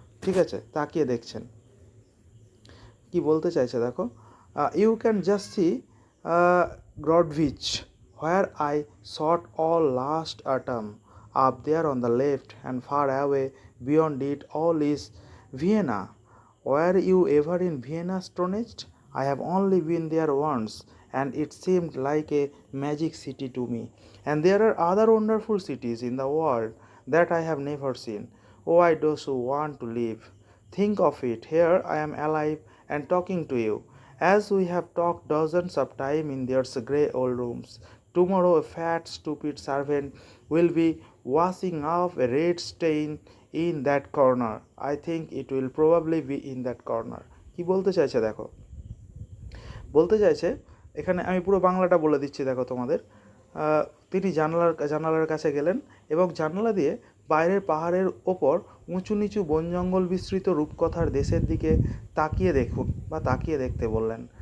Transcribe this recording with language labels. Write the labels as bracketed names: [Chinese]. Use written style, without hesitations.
[Bangla] ঠিক আছে, তাকিয়ে দেখছেন। কি বলতে চাইছে দেখো, [English] You can just see Grodvich where I shot all last autumn up there on the left and far away beyond it all is Vienna. Were you ever in Vienna Stonedge? I have only been there once, and it seemed like a magic city to me. And there are other wonderful cities in the world that I have never seen. Oh, I do so want to live. Think of it, here I am alive and talking to you, as we have talked dozens of times in their grey old rooms. Tomorrow a fat, stupid servant will be washing off a red stain in that corner. I think it will probably be in that corner. [Bangla] কি বলতে চাইছে দেখো, বলতে চাইছে এখানে, আমি পুরো বাংলাটা বলে দিচ্ছি দেখো তোমাদের। তিনি জানালার কাছে গেলেন এবং জানালা দিয়ে বাইরের পাহাড়ের ওপর উঁচু নিচু বন জঙ্গল বিস্তৃত রূপকথার দেশের দিকে তাকিয়ে দেখুন বা তাকিয়ে দেখতে বললেন।